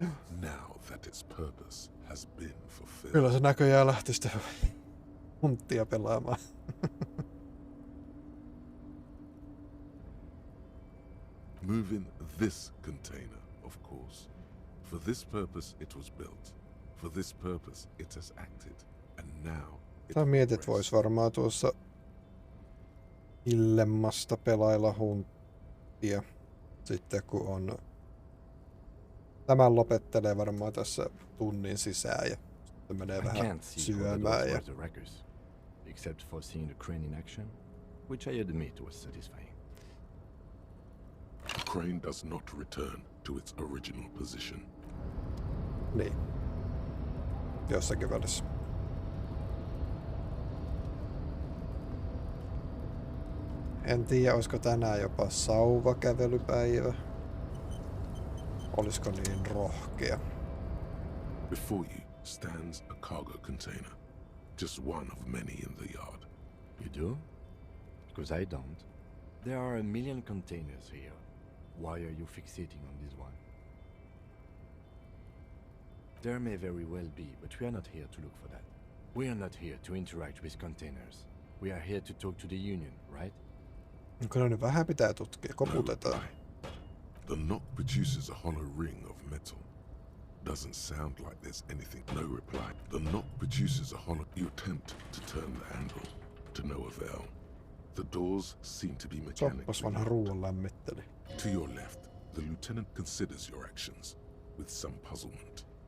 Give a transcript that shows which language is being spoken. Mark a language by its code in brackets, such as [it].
[en] Now that its purpose has been fulfilled. [fi] Kyllä se näköjään lähti sitä hunttia pelaamaan. [en] Move in this container, of course. For this purpose it was built. For this purpose it has acted. And now [fi] Tää mietit, vois varmaan tuossa illemmasta pelailla hunttia. Sitten kun on... Tämän lopettelee varmaan tässä tunnin sisään ja sitten menee vähän syömään. Ja... [en] Except for seeing the crane in action, which I admit was satisfying. The crane does not return to its original position. [fi] Niin. Jossakin välissä. En tiedä, olisiko tänään jopa sauvakävelypäivä. Olisiko niin rohkea? [en] Before you stands a cargo container. Just one of many in the yard. You do? Because I don't. There are a million containers here. Why are you fixating on this one? There may very well be, but we are not here to look for that. We are not here to interact with containers. We are here to talk to the Union, right? [fi] Kyllä nyt vähän pitää tutkia, koputetaan. [en] The knock produces a hollow ring of metal. Doesn't sound like there's anything. No reply. The knock produces a hollow. You attempt to turn the handle, to no avail. The doors seem to be mechanical. [fi] Soppas vanha ruoan lämmitteli. [en] To your left, the lieutenant considers your actions with some puzzlement.